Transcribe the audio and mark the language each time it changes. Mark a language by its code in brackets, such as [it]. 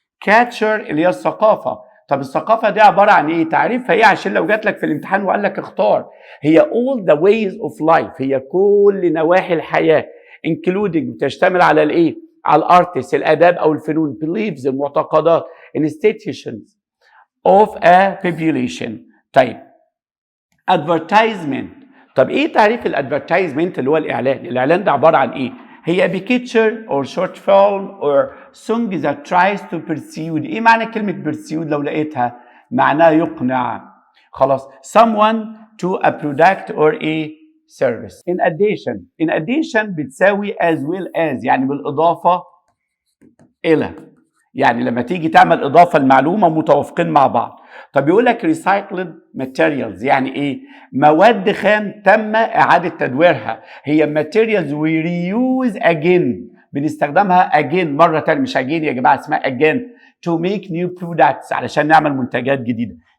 [ar] culture اللي هي الثقافة. طب الثقافة دي عبارة عن إيه؟ تعريفها إيه عشان لو جات لك في الامتحان وقال لك اختار؟ هي [en] all the ways of life، [ar] هي كل نواحي الحياة [en] including [ar] بتشتمل على الإيه؟ على الارتس الآداب أو الفنون، beliefs المعتقدات، [en] institutions of a population. [ar] طيب advertisement. طب ايه تعريف الادفرتايزمنت اللي هو الاعلان؟ الاعلان ده عباره عن ايه؟ هي [en] picture or short film or song that tries to persuade. [ar] ايه معنى كلمه persuade لو لقيتها؟ معناها يقنع. [en] خلاص someone to a product or a service. in addition [ar] بتساوي [en] as well as [ar] يعني بالاضافه الى، يعني لما تيجي تعمل اضافه لمعلومه متوافقين مع بعض. طب يقول لك [en] recycled materials [ar] يعني ايه؟ مواد خام تم اعاده تدويرها. هي [en] materials we reuse again [ar] بنستخدمها again مره ثانيه، مش again يا جماعه، اسمها again [en] to make new products [ar] علشان نعمل منتجات جديده.